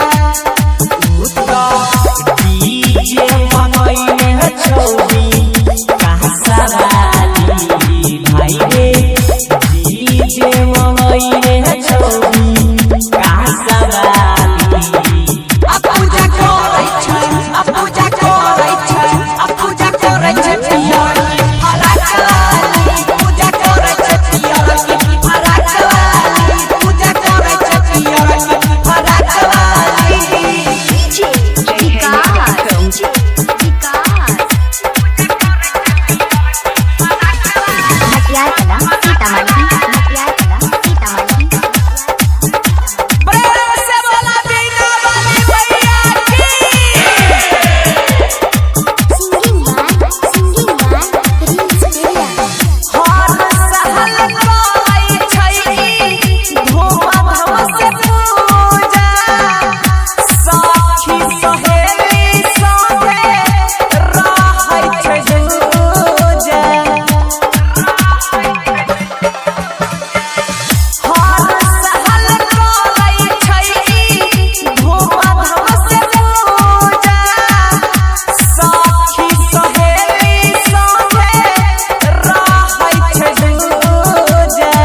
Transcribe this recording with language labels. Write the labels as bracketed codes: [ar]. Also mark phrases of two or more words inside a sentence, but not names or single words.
[mai] डीजे मनैले छौरी कहाँ वाली भाई रे, डीजे मनैले छौरी कहाँ वाली। आ पूजा करै छै, आ पूजा करै छै, आ पूजा करै छै पियर की फराक वाली, पूजा करै छै पियर की फराक वाली, पूजा करै छै पियर की फराक वाली। डीजे JK Yada Films मटियार कला सीतामढ़ी मटियार कला सीतामढ़ी प्रेम से बोला बीना वाली मैया की। [en] singing by Prince Periya [mai] हर सहल करै छै धूम-धाम से पूजा, सखी सहेली संगे रहै छै दूजा। हर सहल करै छै धूम-धाम से पूजा, सखी सहेली संगे रहै छै दूजा।